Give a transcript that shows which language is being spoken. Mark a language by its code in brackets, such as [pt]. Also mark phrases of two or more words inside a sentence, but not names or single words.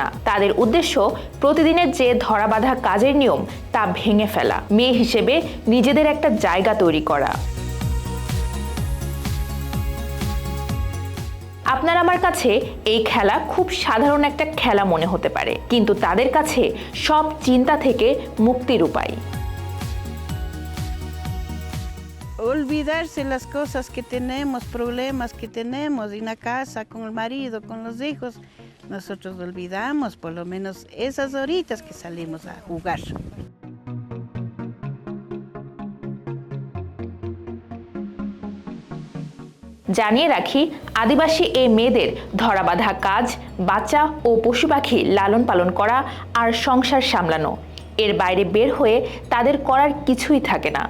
[bn] তাদের উদ্দেশ্য প্রতিদিনের যে ধরাবাঁধা কাজের নিয়ম তা ভেঙে ফেলা, মেয়ে হিসেবে নিজেদের একটা জায়গা তৈরি করা। আপনার আমার কাছে এই খেলা খুব সাধারণ একটা খেলা মনে হতে পারে, কিন্তু তাদের কাছে সব চিন্তা থেকে মুক্তির উপায়। [es] Olvidarse las cosas que tenemos, problemas que tenemos en la casa, con el marido, con los hijos. Nosotros olvidamos por lo menos esas horitas que salimos a jugar. [bn] জানিয়ে রাখি, আদিবাসী এই মেয়েদের ধরাবাঁধা কাজ, বাচ্চা ও পশু পাখি লালন পালন করা আর সংসার সামলানো, এর বাইরে বের হয়ে তাদের করার কিছুই থাকে না।